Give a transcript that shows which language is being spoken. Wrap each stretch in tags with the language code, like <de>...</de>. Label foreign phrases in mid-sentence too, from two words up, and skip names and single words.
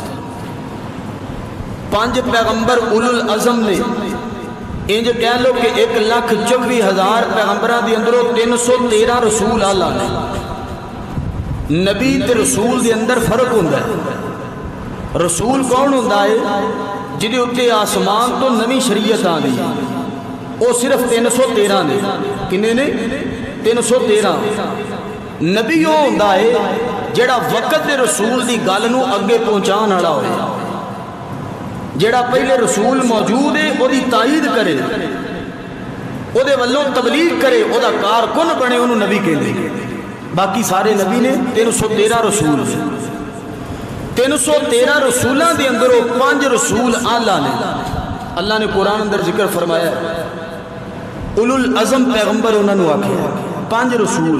<pa>5 پیغمبر اولو العظم نے، انج کہہ لو کہ 1,24,000 پیغمبران دی اندروں 313 رسول اللہ نے۔ نبی تے رسول دے اندر فرق ہوندہ ہے۔ رسول کون ہوندہ ہے؟ جدے اتے آسمان تو نمی شریعت آ گئی، وہ صرف 313 نے۔ کنے نے؟ 313۔ نبی وہ ہوندہ ہے جڑا وقت دے رسول دی گل نو اگے پہنچان والا ہوئے، جڑا پہلے رسول موجود ہے وہ دی تائید کرے، وہ دے والوں تبلیغ کرے، وہ دا کارکن بنے، انہوں نبی کہندے۔ باقی سارے نبی نے 313 رسول ہیں۔ 313 رسولان دے اندروں 5 رسول اللہ نے، اللہ نے قرآن اندر ذکر فرمایا اولو العظم پیغمبر انہوں نے آکھیا 5 رسول۔</pa>